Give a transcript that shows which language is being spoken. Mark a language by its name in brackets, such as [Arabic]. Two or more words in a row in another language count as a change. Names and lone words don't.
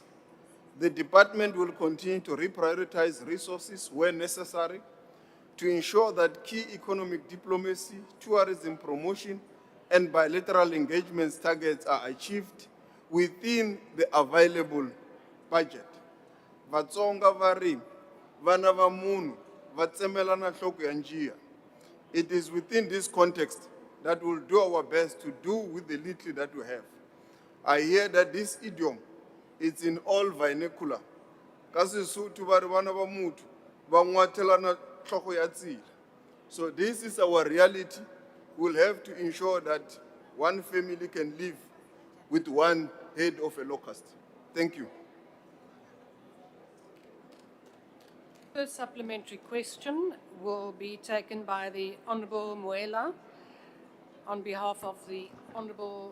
[English] The department will continue to reprioritize resources where necessary to ensure that key economic diplomacy, tourism promotion, and bilateral engagements targets are achieved within the available budget. [Tsonga] Vatsonga vari, vana va munhu, va tsemelana nhloko ya njiya. [English] It is within this context that we'll do our best to do with the little that we have. I hear that this idiom is in all vernacular. [Venda] Kasi sutu vari vana va muthu, va ngwatelana nhloko ya tsila. [English] So this is our reality. We'll have to ensure that one family can live with one head of a locust. Thank you. First supplementary question will be taken by the Honourable Muela on behalf of the Honourable